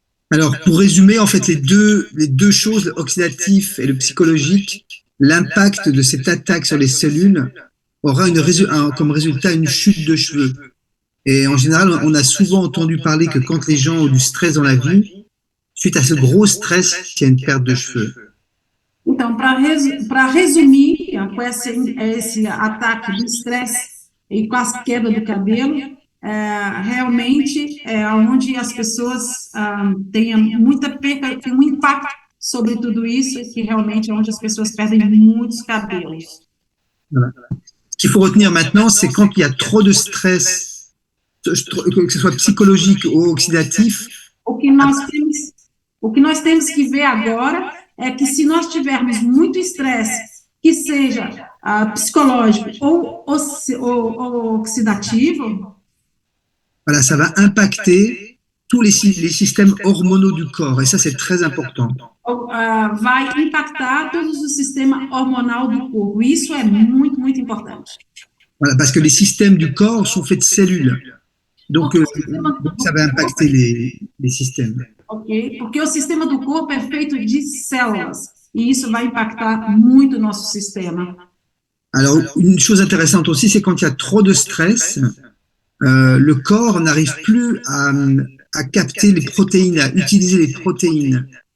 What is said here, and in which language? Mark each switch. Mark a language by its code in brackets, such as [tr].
[fr] Alors, pour résumer, en fait, les deux choses, l'oxydatif et le psychologique, l'impact de cette attaque sur les cellules aura comme résultat une chute de cheveux. Et en général, on a souvent entendu parler que quand les gens ont du stress dans la vie, suite à ce gros stress, il y a une perte de cheveux. [pt] Então, para resumir, com esse ataque do estresse e com a queda do cabelo, realmente é onde as pessoas têm muita perda, tem um impacto sobre tudo isso, que realmente é onde as pessoas perdem muitos cabelos. [fr] Voilà. Ce qu'il faut retenir maintenant, c'est quand il y a trop de stress, que ce soit psychologique ou oxydatif. [pt] O que nós temos que ver agora é que se nós tivermos muito estresse, que seja psicológico ou oxidativo, [fr] voilà, ça va impacter tous les systèmes hormonaux du corps, et ça c'est très important. [pt] Vai impactar todos os sistemas hormonal do corpo. Isso é muito, muito importante. [fr] Voilà, parce que les systèmes du corps sont faits de cellules. Donc, ça va impacter les systèmes. [pt] Ok, porque o sistema do corpo é feito de células. E isso vai impactar muito o nosso sistema. [fr] Alors, une chose intéressante aussi, c'est quand il y a trop de stress, le corps n'arrive plus à capter les protéines, à utiliser les protéines.